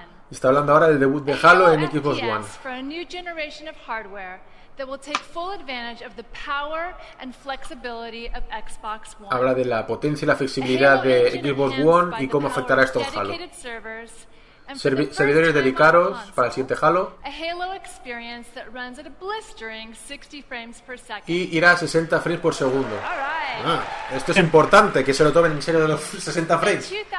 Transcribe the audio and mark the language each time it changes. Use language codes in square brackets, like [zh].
[es] Está hablando ahora del debut de Halo en Xbox One. [en] For a new generation of hardware that will take full advantage of the power and flexibility of Xbox One. [es] Habla de la potencia y la flexibilidad de Xbox One y cómo afectará esto a Halo. Servidores dedicados para el siguiente Halo. [en] A Halo experience that runs at a blistering 60 frames per second. [es] Y irá a 60 frames por segundo. Esto es importante, que se lo tomen en serio de los 60 frames.